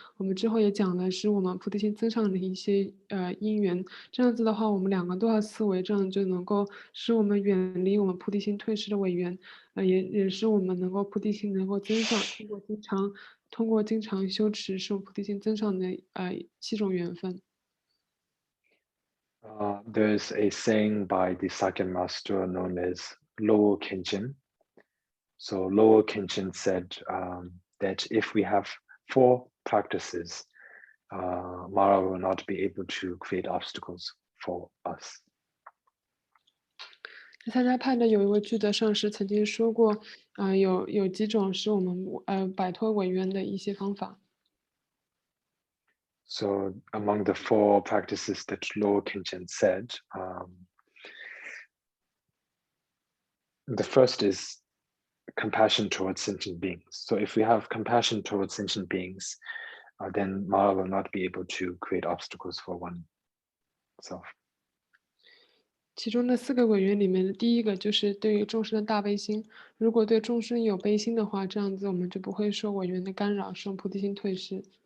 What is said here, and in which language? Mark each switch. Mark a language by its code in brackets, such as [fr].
[zh] 我们之后也讲了使我们菩提心增上的一些因缘。这样子的话，我们两个都要思维，这样就能够使我们远离我们菩提心退失的违缘，也使我们能够菩提心能够增上，通过经常修持，使我们菩提心增上的7种缘分。 [en] There's a saying by the Sakya master known as Lowo Kenshin. So Lowo Kenshin said that if we have 4 practices, Mara will not be able to create obstacles for us. [zh] 萨迦派的有一位具德上师曾经说过，有几种是我们摆脱违缘的一些方法。 [en] So among the 4 practices that Lowo Kenshin said, the first is compassion towards sentient beings. So if we have compassion towards sentient beings, then Mara will not be able to create obstacles for oneself. [zh] 其中的4个违缘里面的第一个就是对于众生的大悲心。如果对众生有悲心的话，这样子我们就不会受违缘的干扰，使我们菩提心退失。